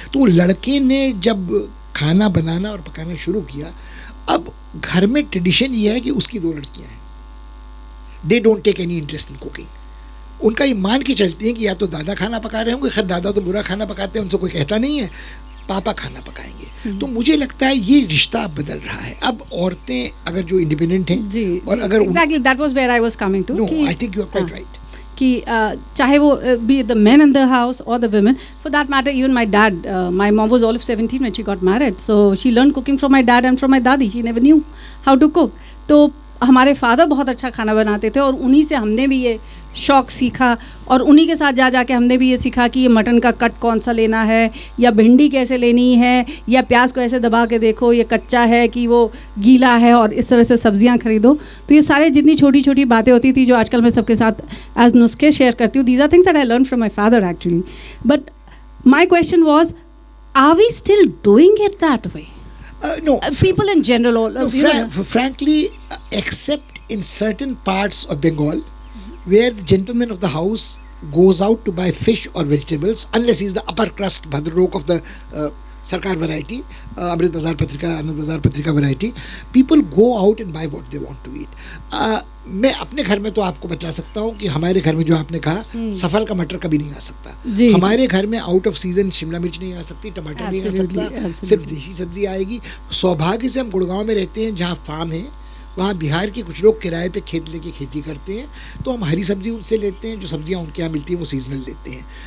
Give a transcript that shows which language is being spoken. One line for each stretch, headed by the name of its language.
Hindi: तो लड़के ने जब खाना बनाना और पकाना शुरू किया, अब घर में ट्रेडिशन ये है कि उसकी 2 लड़कियाँ हैं,
English: They don't take any interest in cooking.
Hindi: उनका ये मान के चलती हैं कि या तो दादा खाना पका रहे होंगे, खैर दादा तो बुरा खाना पकाते हैं, उनसे कोई कहता नहीं है, पापा खाना पकाएंगे। तो मुझे लगता है ये रिश्ता अब बदल रहा है। अब औरतें अगर जो इंडिपेंडेंट हैं जी, और अगर
English: exactly, that was where I was coming to. No, I think you are quite right.
Hindi: कि चाहे वो
English: be the men in the house or the women, for that matter even my dad, my mom was all of 17 when she got married, so she learned cooking from my dad and from my dadi. She never knew how to cook.
Hindi: तो हमारे father बहुत अच्छा खाना बनाते थे और उन्हीं से हमने भी ये शौक़ सीखा, और उन्हीं के साथ जा के हमने भी ये सीखा कि ये मटन का कट कौन सा लेना है, या भिंडी कैसे लेनी है, या प्याज को ऐसे दबा के देखो ये कच्चा है कि वो गीला है, और इस तरह से सब्जियां खरीदो। तो ये सारे जितनी छोटी छोटी बातें होती थी जो आजकल मैं सबके साथ एज नुस्खे शेयर करती हूँ,
English: These are things that I learn from my father actually. But my question was, are we still doing it that way? No, people in general. Frankly, except in certain parts of Bengal, where the gentlemen of the house goes out to buy fish or vegetables unless he is the upper crust Bhadralok of the Sarkar variety, Amrit Bazar Patrika, Anand Bazar Patrika variety. People go out and buy what they want to eat.
Hindi: मैं अपने घर में तो आपको बता सकता हूँ कि हमारे घर में जो आपने कहा सफल का मटर कभी नहीं आ सकता. हमारे घर में आउट ऑफ सीजन शिमला मिर्च नहीं आ सकती, टमाटर नहीं आ सकता, सिर्फ देसी सब्जी आएगी. सौभाग्य से हम गुड़गांव में रहते हैं जहाँ फार्म है. वहाँ बिहार के कुछ लोग किराए पे खेत लेके खेती करते हैं, तो हम हरी सब्जी उनसे लेते हैं. जो सब्जियाँ उनके यहाँ मिलती हैं वो सीजनल लेते हैं.